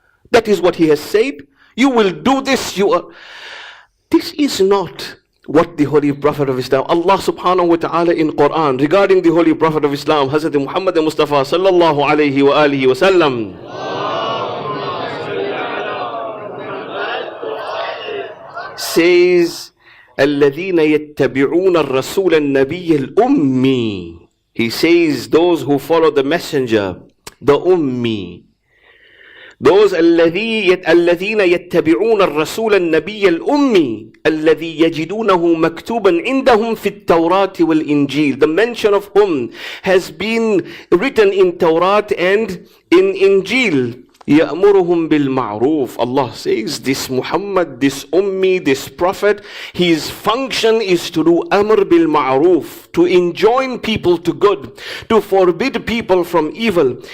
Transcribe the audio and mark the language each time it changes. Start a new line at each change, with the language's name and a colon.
English: That is what he has said. You will do this. This is not what the Holy Prophet of Islam, Allah subhanahu wa ta'ala in Quran, regarding the Holy Prophet of Islam, Hazrat Muhammad Mustafa sallallahu alayhi wa alihi wa sallam, says,
Arabic: الذين يتبعون الرسول النبي الأمي.
English: He says those who follow the messenger, the Ummi. Those
Arabic: الذين يتبعون الرسول النبي الأمي الذي يجدونه مكتوبا عندهم في التوراة والإنجيل.
English: The mention of whom has been written in Torah and in Injil.
Arabic: يَأْمُرُهُمْ بِالْمَعْرُوفِ.
English: Allah says, this Muhammad, this Ummi, this Prophet, his function is to do amr bil ma'roof, to enjoin people to good, to forbid people from evil.